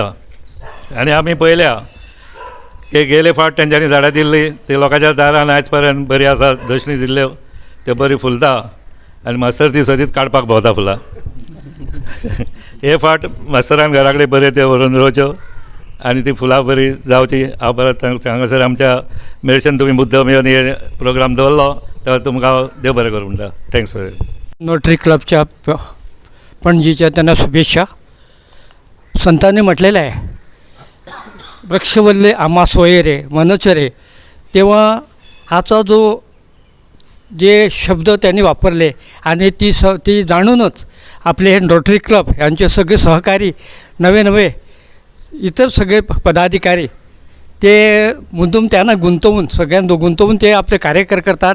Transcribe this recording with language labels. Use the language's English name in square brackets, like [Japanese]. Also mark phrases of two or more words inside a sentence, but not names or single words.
[Konkani] आनी आमी पळयल्या की गेले फावट तेंच्यांनी झाडां दिल्लीं ती लोकांच्या दारान आयज पर्यंत बरी आसा दर्शनी दिल्ल्यो त्यो बरी फुलता आनी मास्तर ती सदींच काडपाक भोंवता फुलां. हे फावट मास्तरान घरा कडेन बऱ्यो त्यो व्हरून रोवच्यो आनी ती फुलां बरी जावची. हांव परत हांगासर आमच्या मेळशेन तुमी मुद्दम येवन हे प्रोग्राम दवरलो तेव्हा तुमकां हांव देव बरें करूं म्हणटा. [English] thanks very much. [Marathi] रोटरी क्लबच्या पणजीच्या त्यांना शुभेच्छा. संतांनी म्हटलेलं आहे वृक्षवल्ले आम्हा सोयरे मनोचरे, तेव्हा हाचा जे शब्द त्यांनी वापरले आणि ती जाणूनच आपले हे रोटरी क्लब यांचे सगळे सहकारी नवे इतर सगळे पदाधिकारी ते मुद्दम त्यांना गुंतवून ते आपले कार्य करतात.